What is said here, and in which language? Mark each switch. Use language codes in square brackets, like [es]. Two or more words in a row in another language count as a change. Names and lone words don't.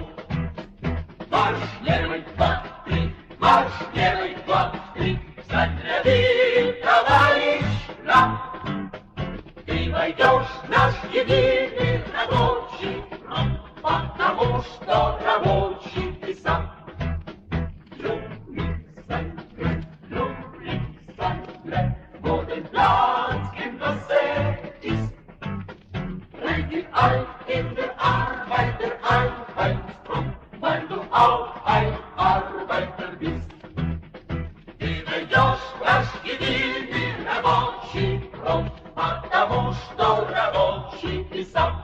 [ru] Марш левый, два, три, марш левый, два, три, взять ряды, товарищ, нам. Ты войдешь в наш единый рабочий фронт, потому что рабочий ты сам. [de] In der Arbeiter Einheitsfront, weil du auch ein Arbeiter bist. [ru] Ты войдешь в наш единый рабочий фронт, потому что рабочий ты сам.